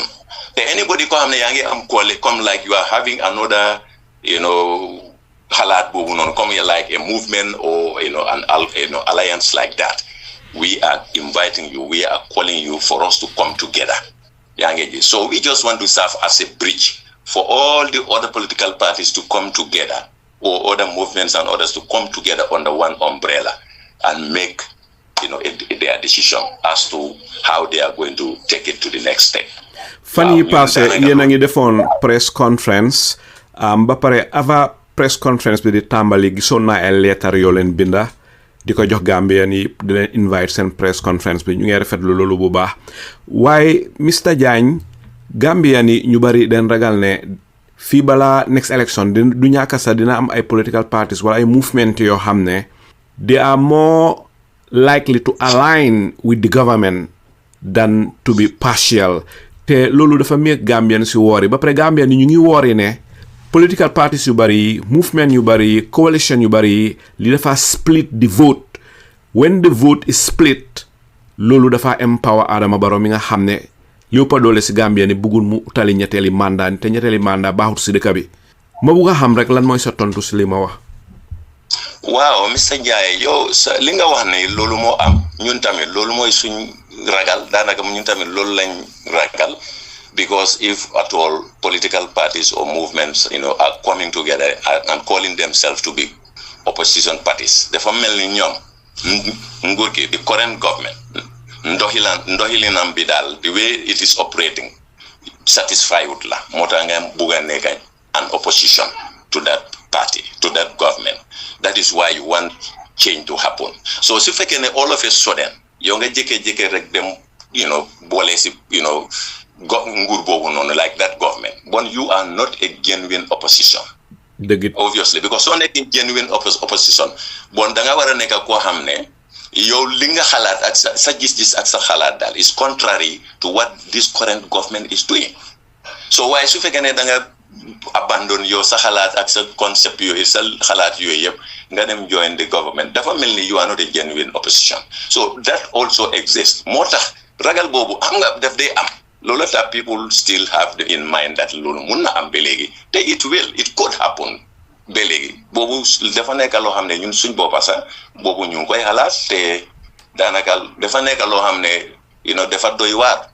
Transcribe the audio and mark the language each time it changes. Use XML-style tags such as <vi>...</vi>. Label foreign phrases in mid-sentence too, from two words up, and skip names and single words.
<en>Te anybody</en> <wo>ko xamne yaangi am</wo> <en>come like you are having another</en> <wo>halat bobu non</wo> <en>come like a movement or an alliance like that, we are inviting you, we are calling you for us to come together. So we just want to serve as a bridge for all the other political parties to come together, or other movements and others to come together under one umbrella and make their decision as to how they are going to take it to the next step.</en> <wo>Fan yi passé yéen a ngi defoon</wo> <en>press conference</en> <wo>ba pare avant</wo> <en>press conference</en> <wo>bi di tàmbali gisoon naa ay leetar yoo leen binda di ko jox Gambian yi di leen invite seen press conference bi ñu ngi rafetlu loolu bu baax waaye Mr Jagne Gambian yi ñu bari den ragal ne fii balaa</wo> <en>next election</en> <wo>du ñàkk sax dina am ay</wo> <en>political parties</en> <wo>wala ay movement yoo xam ne</wo> <en>they are more likely to align with the government than to be partial.</en> <wo>Te loolu dafa make Gambian si woori ba pare Gambian yi ñu ngi woori ne</wo> <en>political parties</en> <wo>yu bari, movement yu bari, coalition yu bari li dafa</wo> <en>split the vote. When the vote is split,</en> <wo>loolu dafa empower Adama Barrow mi nga xam ne li ëpp doole si Gambian yi bëggul mu utali ñetteeli mandat te ñetteeli mandat baaxut si dëkk bi. Ma bëgg a xam rek lan mooy sa tontu si li ma wax. Waaw Mr Ndiaye yow li nga wax ne loolu moo am ñun tamit loolu mooy suñ ragal daanaka ñun tamit loolu lañ ragal,</wo> <en>because if at all political parties or movements are coming together and calling themselves to be opposition parties,</en> <wo>dafa mel ni ñoom nguur gi</wo> <en>the current government</en> <wo>ndoxilinam bi daal</wo> <en>the way it is operating satisfied</en> <wo>la moo tax nga bugg a nekk</wo> <en>an opposition to that party, to that government. That is why you want change to happen. So</en> <wo>si fekkee ne</wo> <en>all of a sudden</en> <wo>yow nga jékki-jékki rek dem boole si nguur boobu noonu</wo> <en>like that government, but you are not a genuine opposition.</en> <wo>Obviously, because soo nekkee</wo> <en>genuine opposition</en> <wo>bon da nga war a nekk koo xam ne yow li nga xalaat ak sa gis-gis ak sa xalaat daal</wo> <en>is contrary to what this current government is doing.</en> <wo>So waaye su fekkee ne da nga abandon yow sa xalaat ak sa concept yooyu sa xalaat yooyu yëpp nga dem</wo> <en>join the government,</en> <wo>dafa mel ni</wo> <en>you are not a genuine opposition. So that also exists.</en> <wo>Moo tax ragal boobu am nga daf day am. Loolu tax</wo> <en>people still have in mind that</en> <wo>loolu mun na am ba léegi te</wo> <en>it could happen</en> <wo>ba léegi boobu dafa nekk loo xam ne ñun suñ boppa sax boobu ñu ngi koy xalaat te daanaka dafa nekk loo xam ne dafa doy waar.</wo>